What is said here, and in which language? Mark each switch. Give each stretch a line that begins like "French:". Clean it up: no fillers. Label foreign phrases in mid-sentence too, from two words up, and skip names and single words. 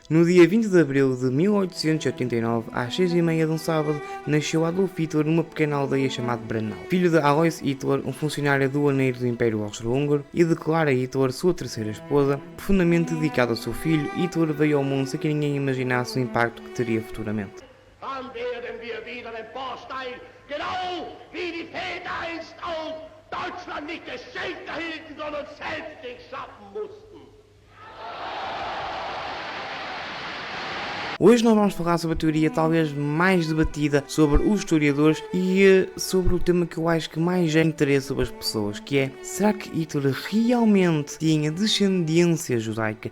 Portuguese: No dia 20 de abril de 1889, às 6h30 de um sábado, nasceu Adolf Hitler numa pequena aldeia chamada Brennau. Filho de Alois Hitler, um funcionário aduaneiro do Império Austro-Húngaro, e de Clara Hitler, sua terceira esposa. Profundamente dedicado ao seu filho, Hitler veio ao mundo sem que ninguém imaginasse o impacto que teria futuramente.
German: Deutschland nicht geschenkt erhielten, sondern selbst schaffen mussten.
Portuguese: Hoje nós vamos falar sobre a teoria talvez mais debatida sobre os historiadores e sobre o tema que eu acho que mais gera interesse sobre as pessoas, que é: será que Hitler realmente tinha descendência judaica?